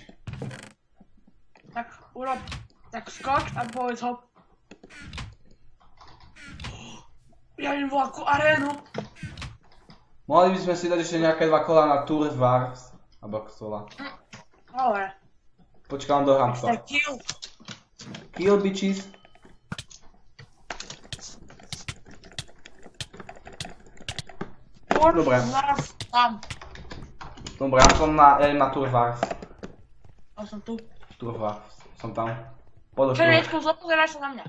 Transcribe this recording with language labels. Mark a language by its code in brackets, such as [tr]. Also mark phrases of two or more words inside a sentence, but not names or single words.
[sk] Tak urob, tak skoč a povedz hop. Ja idem voľakú arénu. Mohli by sme si dať ešte nejaké 2 kola na Tour de Vars. Alebo ako to volá. Dobre. Počkám, dohrám to. [en] Mr. Kill. Kill bitches. [sk] Dobre. Zaraz tam. Dobre, ja som na Tour de Vars. Ja som tu. Tour de Vars. Som tam. Poď do Tour. Čerečko, zopozeraj sa na mňa.